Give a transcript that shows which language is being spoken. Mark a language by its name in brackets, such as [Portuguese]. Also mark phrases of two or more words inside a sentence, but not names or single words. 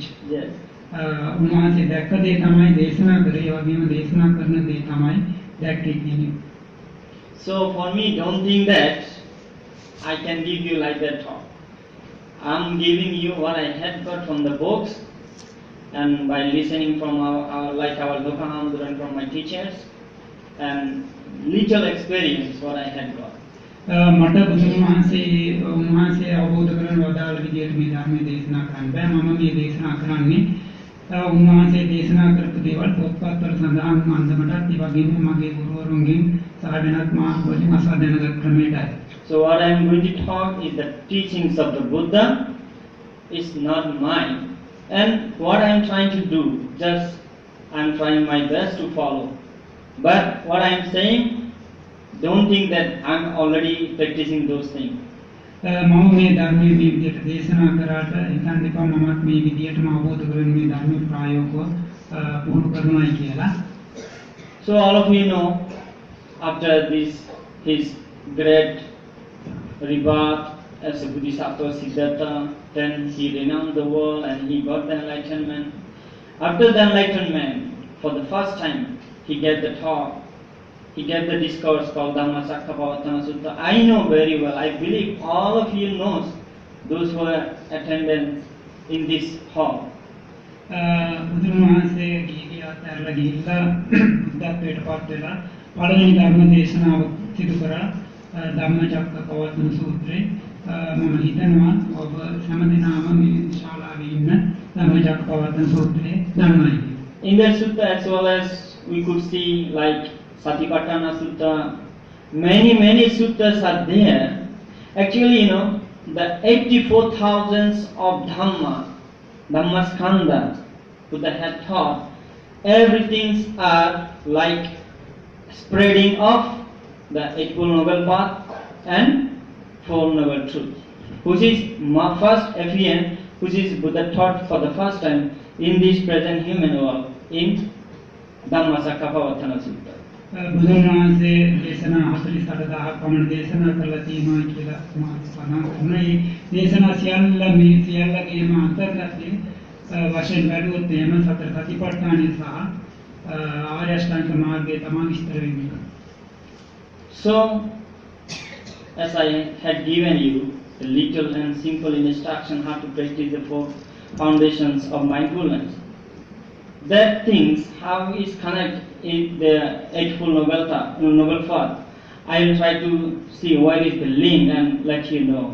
[English] Yes. [Sinhala] උන්වහන්සේ දැක්ක දේ තමයි දේශනා කරේ. ඒ වගේම දේශනා කරන දේ තමයි දැක්කේ කියන්නේ. [English] So for me, don't think that I can give you like that talk. I'm giving you what I had got from the books and by listening from our Dr. Hamdur and from my teachers and little experience what I had got. [Sinhala] මට බුදුන් වහන්සේ අවබෝධ කරන වදාළ විදියට මේ ධර්මයේ දේශනා කරන්න බෑ. මම මේ දේශනා කරන්නේ උන්වහන්සේ දේශනා කරපු දේවල් පොත්පත්වල සඳහන් අන්දමටත් ඒ වගේම මගේ ගුරුවරුන්ගෙන් සහ වෙනත් මාර්ගවලින් අසා දැනගත් ක්‍රමයටයි. [English] So what I am going to talk is the teachings of the Buddha is not mine. And what I am trying to do, just I am trying my best to follow. But what I am saying, don't think that I am already practicing those things. [Sinhala] මම මේ ධර්මයේ මේ විදියට දේශනා කරාට හිතන්න එපා මමත් මේ විදියටම අවබෝධ කරගෙන මේ ධර්මයේ ප්‍රායෝගිකව පුහුණු කරනවායි කියලා. [English] So all of you know, after this his great rebirth as a Bodhisattva Siddhartha, then he renounced the world and he got the enlightenment. After the enlightenment, for the first time, he gave the talk. He gave the discourse called Dhamma Sutta. I know very well, I believe all of you knows, those who are attendant in this hall. [Sinhala] බුදුන් වහන්සේ ගිහි අතහැරලා ගිහිල්ලා බුද්ධත්වයට පත් වෙලා පළවෙනි ධර්ම දේශනාව සිදු කරා ධම්මචක්කපවත්තන සූත්‍රේ. මම හිතනවා ඔබ හැමදෙනාම මේ ශාලාවේ ඉන්න ධම්මචක්කපවත්තන සූත්‍රේ දන්නවයි. [English] In that sutta as well as we could see like Satipatthana Sutta, many suttas are there. Actually, the 84,000 of Dhamma Skandha, Buddha had taught, everything are like spreading of the Eightfold Noble Path and Four Noble Truths, which is first FEN, which is Buddha taught for the first time in this present human world in Dhammacakkappavattana Sutta. [Sinhala] බුදුන් වහන්සේ දේශනා 48,000ක් පමණ දේශනා කරලා තියෙනවා කියලා මම සඳහන් කරනවා. මේ දේශනා සියල්ල මේ සියල්ලගේම අන්තර්ගතයේ වශයෙන් බැලුවොත් එහෙම සතර සතිපට්ඨානය සහ ආර්ය අෂ්ටාංග මාර්ගය තමයි විස්තර වෙන්නේ. [English] So, as I had given you a little and simple instruction how to practice the four foundations of mindfulness, that things how is connected in the Eightfold Noble Path, I will try to see what is the link and let you know.